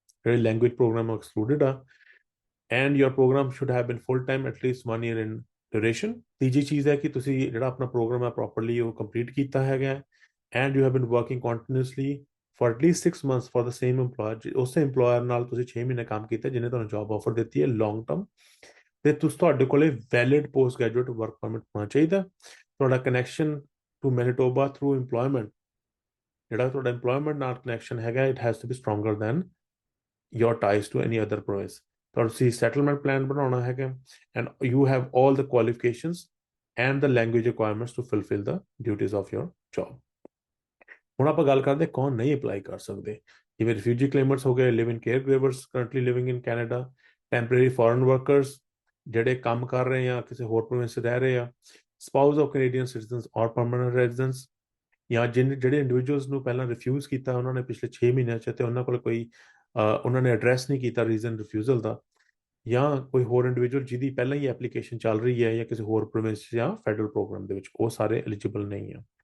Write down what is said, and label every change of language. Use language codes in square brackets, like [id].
[en] ਜਿਹੜੇ language program excluded ਆ, and your program should have been full time at least 1 year in duration. [pa] ਤੀਜੀ ਚੀਜ਼ ਹੈ ਕਿ ਤੁਸੀਂ ਜਿਹੜਾ ਆਪਣਾ ਪ੍ਰੋਗਰਾਮ ਹੈ ਪ੍ਰੋਪਰਲੀ ਉਹ ਕੰਪਲੀਟ ਕੀਤਾ ਹੈਗਾ, [en] and you have been working continuously for at least 6 months for the same employer. [pa] ਉਸੇ employer ਨਾਲ ਤੁਸੀਂ 6 ਮਹੀਨੇ ਕੰਮ ਕੀਤਾ ਜਿਹਨੇ ਤੁਹਾਨੂੰ ਜੌਬ ਆਫਰ ਦਿੱਤੀ ਹੈ ਲੌਂਗ ਟਰਮ, ਤੇ ਤੁਹਾਡੇ ਕੋਲੇ valid post graduate work permit ਹੋਣਾ ਚਾਹੀਦਾ। ਤੁਹਾਡਾ connection to Manitoba through employment, ਜਿਹੜਾ ਤੁਹਾਡਾ employment ਨਾਲ ਕਨੈਕਸ਼ਨ ਹੈਗਾ, [en] it has to be stronger than your ties to any other province. [pa] ਤੁਸੀਂ settlement plan ਬਣਾਉਣਾ ਹੈਗਾ, [en] and you have all the qualifications and the language requirements to fulfill the duties of your job. [pa] ਹੁਣ ਆਪਾਂ ਗੱਲ ਕਰਦੇ ਕੌਣ ਨਹੀਂ apply ਕਰ ਸਕਦੇ, ਜਿਵੇਂ ਰਿਫਿਊਜੀ ਕਲੇਮਰਸ ਹੋ ਗਏ, [en] live in care givers currently living in Canada, [pa] temporary foreign workers ਜਿਹੜੇ ਕੰਮ ਕਰ ਰਹੇ ਆ ਕਿਸੇ ਹੋਰ ਪ੍ਰੋਵਿੰਸ 'ਚ ਰਹਿ ਰਹੇ ਆ, [en] spouse of Canadian citizens ਔਰ permanent residents, [pa] ਜਾਂ ਜਿਹੜੇ ਇੰਡੀਵਿਜੂਅਲਸ ਨੂੰ ਪਹਿਲਾਂ ਰਿਫਿਊਜ਼ ਕੀਤਾ ਉਹਨਾਂ ਨੇ ਪਿਛਲੇ 6 ਮਹੀਨਿਆਂ 'ਚ, ਤੇ ਉਹਨਾਂ ਕੋਲ ਕੋਈ ਉਹਨਾਂ ਨੇ ਐਡਰੈਸ ਨਹੀਂ ਕੀਤਾ ਰੀਜ਼ਨ ਰਿਫਿਊਜ਼ਲ ਦਾ, ਜਾਂ ਕੋਈ ਹੋਰ ਇੰਡੀਵਿਜੂਅਲ ਜਿਹਦੀ ਪਹਿਲਾਂ ਹੀ ਐਪਲੀਕੇਸ਼ਨ ਚੱਲ ਰਹੀ ਹੈ ਜਾਂ ਕਿਸੇ ਹੋਰ ਪ੍ਰੋਵਿੰਸ ਜਾਂ ਫੈਡਰਲ ਪ੍ਰੋਗਰਾਮ ਦੇ ਵਿੱਚ, ਉਹ ਸਾਰੇ ਐਲੀਜੀਬਲ ਨਹੀਂ ਆ।